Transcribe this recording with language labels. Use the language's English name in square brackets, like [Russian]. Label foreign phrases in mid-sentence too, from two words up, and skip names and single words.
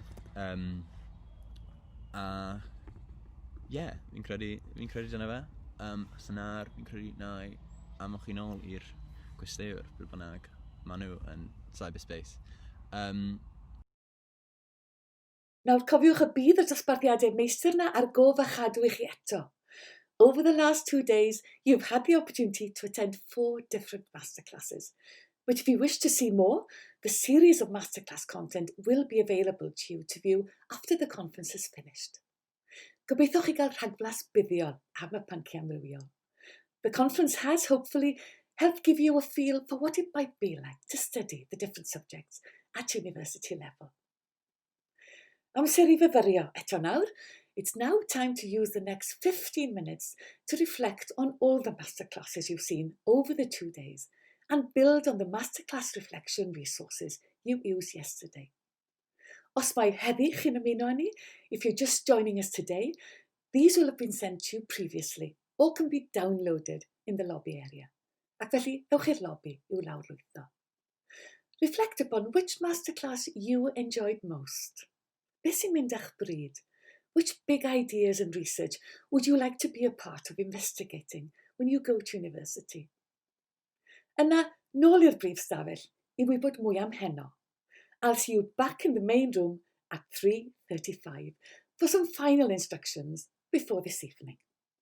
[Welsh] Fi'n credu dyna fe. Syna'r fi'n credu na amwch chi nôl i'r gwesteiwr, bydd bynnag maen nhw yn cyberspace. Nawr cofiwch y bydd y dosbarthiadau meistr yna ar gof a chadw i chi eto. [English] Over the last 2 days, you've had the opportunity to attend 4 different masterclasses. But if you wish to see more, the series of masterclass content will be available to you to view after the conference is finished. [Welsh] Gobeithio chi gael rhagflas buddiol am y pynciau amrywiol. [English] The conference has hopefully helped give you a feel for what it might be like to study the different subjects at university level. [Welsh] Amser I fyfyrio eto nawr. [English] It's now time to use the next 15 minutes to reflect on all the masterclasses you've seen over the 2 days and build on the masterclass reflection resources you used yesterday. [Welsh] Os mae heddi chi'n ymuno â ni, [English] if you're just joining us today, these will have been sent to you previously or can be downloaded in the lobby area. [Welsh] Ac felly, ewch i'r lobby i'w lawrlwytho. [English] Reflect upon which masterclass you enjoyed most. [Welsh] Beth sy'n mynd â'ch bryd? [English] Which big ideas and research would you like to be a part of investigating when you go to university? [Welsh] Yna, nôl i'r brif stafell i wybod mwy am heno. [English] I'll see you back in the main room at 3:35 for some final instructions before this evening.